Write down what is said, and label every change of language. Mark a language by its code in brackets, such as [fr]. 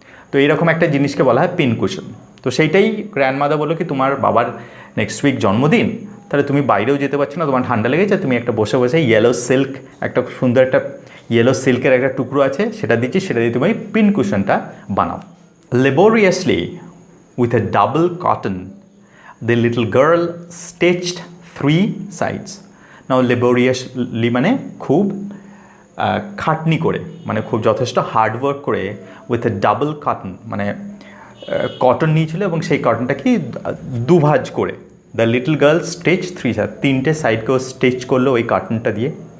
[bn] তো এইরকম একটা জিনিসকে বলা হয় পিন কুশন। তো সেইটাই গ্র্যান্ডমাদার বললো কি তোমার বাবার নেক্সট উইক জন্মদিন, তাহলে তুমি বাইরেও যেতে পারছো না, তোমার ঠান্ডা লেগেছে, তুমি একটা বসে ইয়েলো সিল্ক, একটা সুন্দর একটা ইয়েলো সিল্কের একটা টুকরো আছে, সেটা দিচ্ছি, সেটা দিয়ে তুমি পিন কুশনটা বানাও। [en] Laboriously, with a double cotton, the little girl stitched 3 sides. Now laboriously [bn] মানে খুব খাটনি করে, মানে খুব যথেষ্ট হার্ডওয়ার্ক করে, [en] with a double cotton [bn] মানে কটন নিয়েছিল এবং সেই কটনটা কি দুভাজ করে। [en] the little girl stitch 3 side, [bn] 3টে সাইডকেও স্টিচ করলো ওই কটনটা দিয়ে।